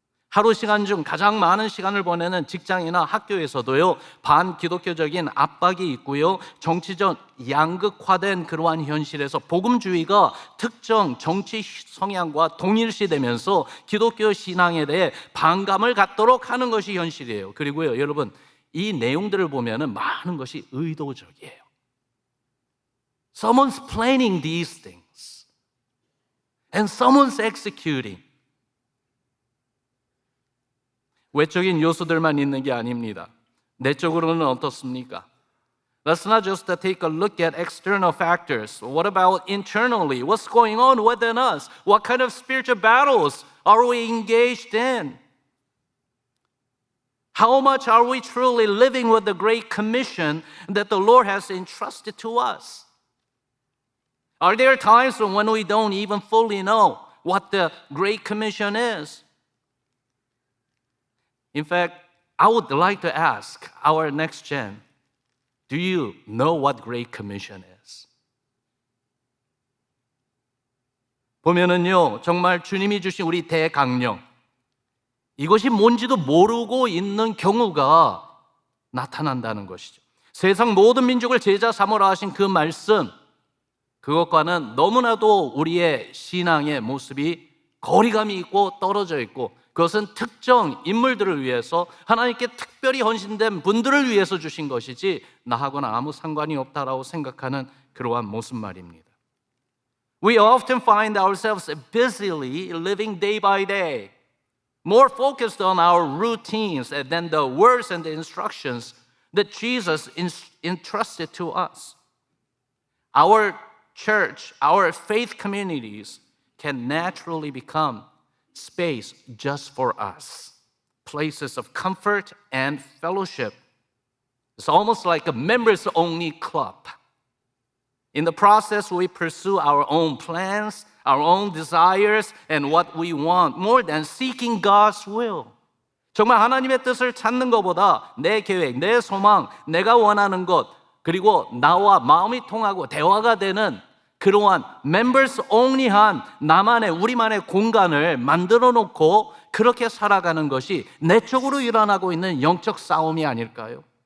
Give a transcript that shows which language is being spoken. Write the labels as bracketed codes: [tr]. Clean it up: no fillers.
[ko] 하루 시간 중 가장 많은 시간을 보내는 직장이나 학교에서도요, 반기독교적인 압박이 있고요, 정치적 양극화된 그러한 현실에서 복음주의가 특정 정치 성향과 동일시되면서 기독교 신앙에 대해 반감을 갖도록 하는 것이 현실이에요. 그리고요, 여러분, 이 내용들을 보면은 많은 것이 의도적이에요. [en] Someone's planning these things and someone's executing. [ko] 외적인 요소들만 있는 게 아닙니다. 내적으로는 어떻습니까? [en] Let's not just take a look at external factors. What about internally? What's going on within us? What kind of spiritual battles are we engaged in? How much are we truly living with the great commission that the Lord has entrusted to us? Are there times when we don't even fully know what the great commission is? In fact, I would like to ask our next gen, do you know what Great Commission is? [ko] 보면은요, 정말 주님이 주신 우리 대강령, 이것이 뭔지도 모르고 있는 경우가 나타난다는 것이죠. 세상 모든 민족을 제자 삼으라 하신 그 말씀, 그것과는 너무나도 우리의 신앙의 모습이 거리감이 있고 떨어져 있고, 그것은 특정 인물들을 위해서 하나님께 특별히 헌신된 분들을 위해서 주신 것이지 나하고는 아무 상관이 없다라고 생각하는 그러한 모습 말입니다. [en] We often find ourselves busily living day by day, more focused on our routines than the words and the instructions that Jesus entrusted to us. Our church, our faith communities can naturally become space just for us, places of comfort and fellowship. It's almost like a members-only club. In the process, we pursue our own plans, our own desires, and what we want, more than seeking God's will. [ko] 정말 하나님의 뜻을 찾는 것보다 내 계획, 내 소망, 내가 원하는 것, 그리고 나와 마음이 통하고 대화가 되는 그러한 [en] members only [ko] 한 나만의 우리만의 공간을 만들어 놓고 그렇게 살아가는 것이 내적으로 일어나고 있는 영적 싸움이 아닐까요?